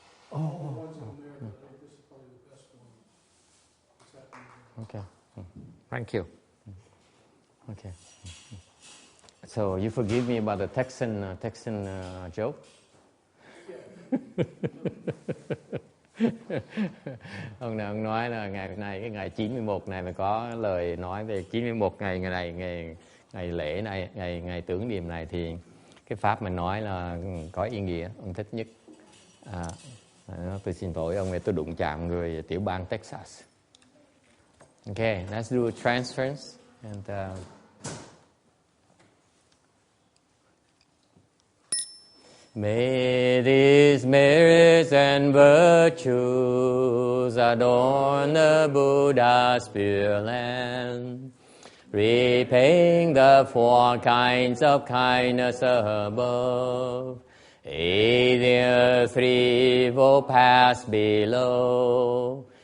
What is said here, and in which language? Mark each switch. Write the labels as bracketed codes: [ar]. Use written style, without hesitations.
[en] All the ones in America, I think this is probably the best one that's happening. Okay. Thank you. Okay. So you forgive me about the Texan joke? [vi] Ông nói là ngày này, cái ngày 91 này mà có lời nói về 91 ngày này, ngày lễ này, ngày tưởng niệm này thì cái pháp mình nói là có ý nghĩa, ông thích nhất. Tôi xin lỗi ông, tôi đụng chạm người tiểu bang Texas. [en] Okay, let's do a transference and may these merits and virtues adorn the Buddha's Pureland, repaying the 4 kinds of kindness above, aiding the 3-fold paths below.